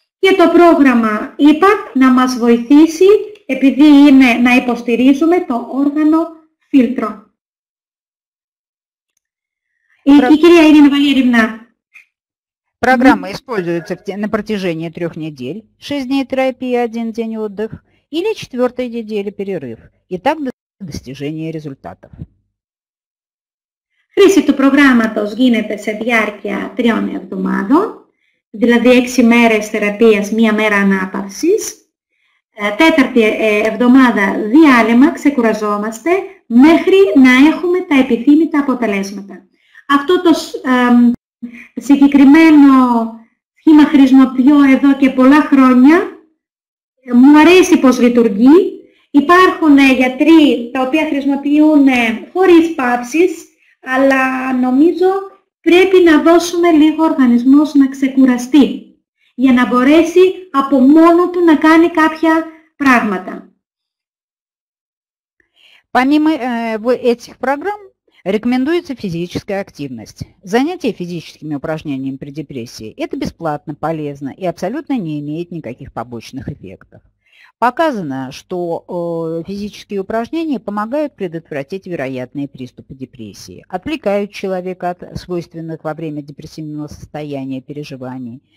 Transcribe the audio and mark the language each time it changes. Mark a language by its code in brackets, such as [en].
[el] και το πρόγραμμα IPAC να μας βοηθήσει, επειδή είναι να υποστηρίζουμε το όργανο φίλτρο. Η κυρία Ирина Валерьевна. [ru] Программа используется на протяжении 3 недель, 6 дней терапии, 1 день отдых, или 4-й недели перерыв, и так до достижения результатов. [el] Χρήση του προγράμματος γίνεται σε διάρκεια 3 εβδομάδων, δηλαδή 6 μέρες θεραπείας, 1 μέρα ανάπαυσης. 4η εβδομάδα διάλειμμα, ξεκουραζόμαστε, μέχρι να έχουμε τα επιθύμητα αποτελέσματα. Αυτό το συγκεκριμένο σχήμα χρησιμοποιώ εδώ και πολλά χρόνια. Μου αρέσει πώς λειτουργεί. Υπάρχουν γιατροί τα οποία χρησιμοποιούν χωρίς παύσεις, αλλά νομίζω πρέπει να δώσουμε λίγο ο οργανισμός να ξεκουραστεί, για να μπορέσει από μόνο του να κάνει κάποια πράγματα. [ru] Помимо этих программ, рекомендуется физическая активность. Занятия физическими упражнениями при депрессии – это бесплатно, полезно и абсолютно не имеет никаких побочных эффектов. Показано, что физические упражнения помогают предотвратить вероятные приступы депрессии, отвлекают человека от свойственных во время депрессивного состояния переживаний.